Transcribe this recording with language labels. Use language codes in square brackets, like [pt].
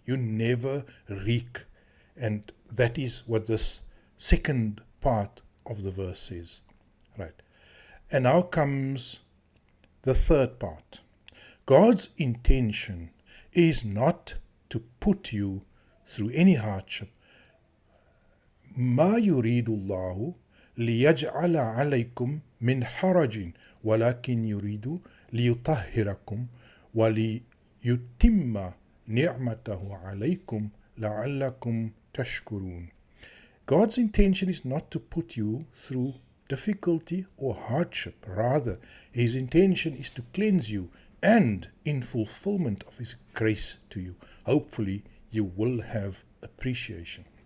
[en] You never reek. And that is what this second part of the verse says. Right. And now comes the third part. God's intention is not to put you through any hardship. [ar] ما يريد الله ليجعل عليكم من حرج ولكن يريد ليطهركم وليتم نعمته عليكم لعلكم تشكرون. [en] God's intention is not to put you through difficulty or hardship. Rather, His intention is to cleanse you, and in fulfillment of His grace to you, hopefully you will have appreciation.